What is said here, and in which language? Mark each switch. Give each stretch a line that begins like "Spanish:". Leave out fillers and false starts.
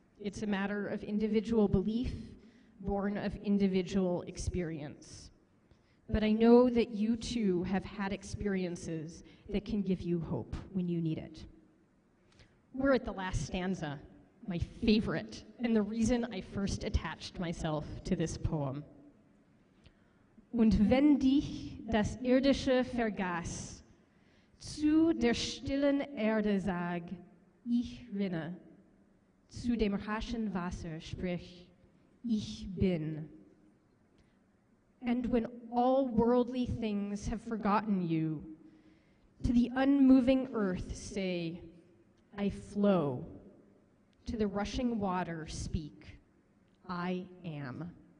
English: It's a matter of individual belief, born of individual experience. but I know that you too have had experiences that can give you hope when you need it. We're at the last stanza, my favorite, and the reason I first attached myself to this poem.
German: Und wenn dich das Irdische vergaß, zu der stillen Erde sag, ich rinne, zu dem raschen Wasser sprich, ich bin.
English: And when all worldly things have forgotten you, to the unmoving earth say, I flow. To the rushing water speak, I am.